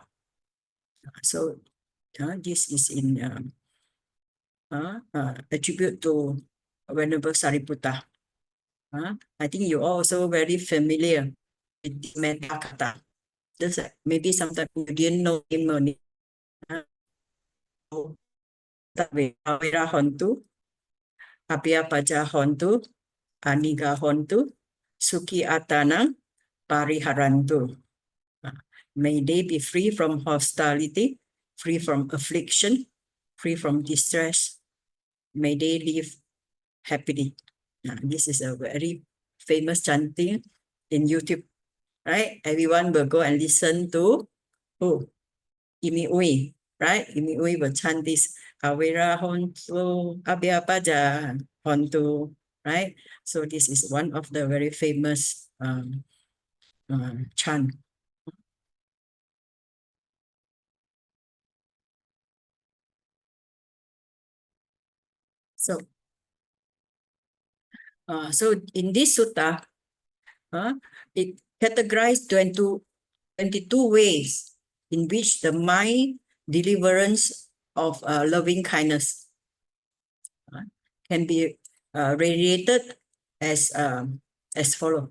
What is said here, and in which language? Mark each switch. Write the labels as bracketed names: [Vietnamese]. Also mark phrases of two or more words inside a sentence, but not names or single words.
[English] So this is in attribute to Venerable Sariputta. I think you are also very familiar with the Metta Kata. Just maybe sometimes you didn't know him or Hantu. [Pali] Abhyapaja hontu, aniga hontu, suki atanang, pariharantu. [English] May they be free from hostility, free from affliction, free from distress. May they live happily. This is a very famous chanting in YouTube, right? Everyone will go and listen to who? Imi Ui, right? Imi Ui will chant this [Pali] Kawira hontu, abhyapaja hontu, [English] right? So this is one of the very famous chant. So in this sutta, it categorized 22 ways in which the mind deliverance of loving kindness can be radiated as follows.